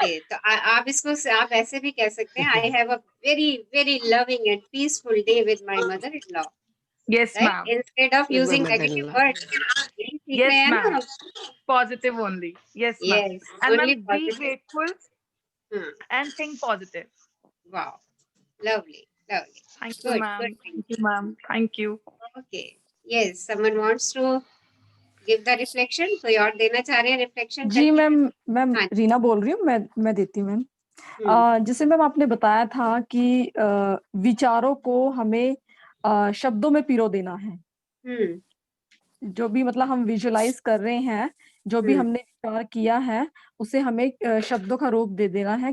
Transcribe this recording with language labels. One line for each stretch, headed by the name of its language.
Hindi: तो आप इसको आप ऐसे भी कह सकते हैं,
English: I have a very very loving and peaceful day with my mother in law. Yes ma'am. Instead of using negative words. Yes ma'am, positive only. Yes ma'am. Yes, And only ma'am, be positive. grateful and think positive. Wow, lovely. Thank you Good. ma'am. Thank you ma'am. Thank you. Okay. Yes, someone wants to give the reflection.
Hindi: कोई और देना चाह रहे हैं reflection? जी ma'am Reena बोल रही हूँ. मैं देती हूँ मैम. जैसे मैम आपने बताया था कि विचारों को हमें शब्दों में पिरो देना है. जो भी मतलब हम विजुलाइज कर रहे हैं, जो भी हमने विचार किया है, उसे हमें शब्दों का रूप दे देना है.